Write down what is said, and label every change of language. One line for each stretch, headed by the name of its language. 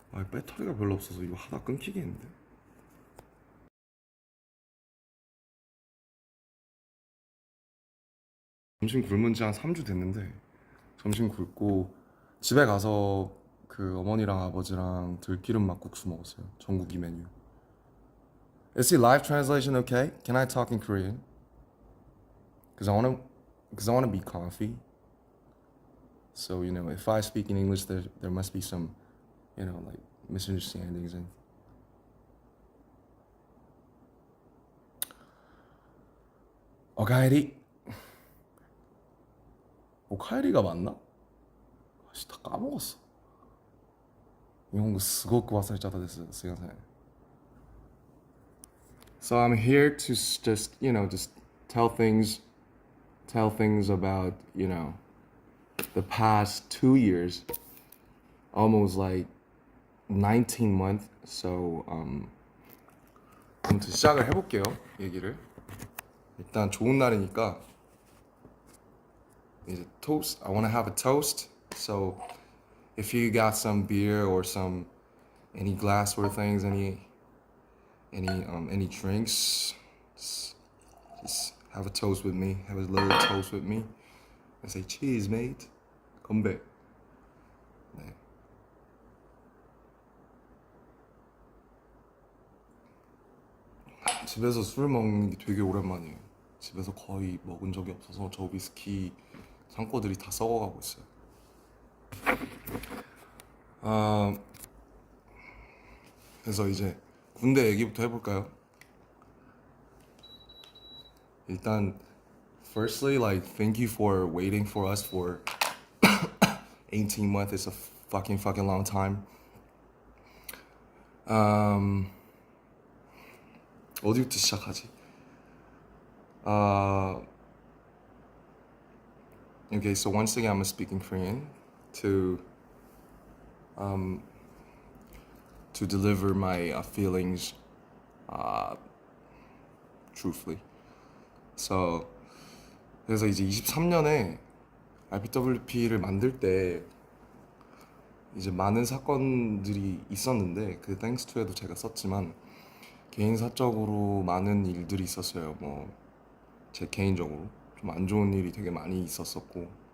Korean: 배터리가 별로 없어서 이거 하다 끊기겠는데. 점심 굶은 지 한 3주 됐는데 점심 굶고 집에 가서 어머니랑 아버지랑 들기름 막국수 먹었어요. 전국이 메뉴.
English: Is the live translation okay? Can I talk in Korean? Cause I wanna be comfy. So if I speak in English, there must be some, like misunderstandings and.
Japanese: 오카에리.
Korean: 오카에리가 맞나? 다 까먹었어. 일본어
Japanese: 스고쿠 와사레짜다
Korean: 됐어. 스가사이.
English: So I'm here to just tell things about, the past 2 years, almost like 19 months.
Korean: So 아무튼 시작을 해볼게요. 얘기를. 일단 좋은 날이니까 이제 toast.
English: I want to have a toast. So if you got some beer or any glassware things, any drinks, just have a toast with me. Have a little toast with me. I say cheers, mate.
Korean: 건배. 네. 집에서 술 먹는 게 되게 오랜만이에요. 집에서 거의 먹은 적이 없어서 저 위스키 창고들이 다 썩어가고 있어요. 그래서 이제 군대 얘기부터 해볼까요? 일단
English: firstly, like thank you for waiting for us for 18 months. It's a fucking long time.
Korean: 어디부터 시작하지?
English: Okay, so once again, I'm speaking Korean to deliver my feelings truthfully.
Korean: So 그래서 이제 23년에 RPWP를 만들 때 이제 많은 사건들이 있었는데 thanks to에도 제가 썼지만 개인 사적으로 많은 일들이 있었어요. 뭐 제 개인적으로 좀 안 좋은 일이 되게 많이 있었었고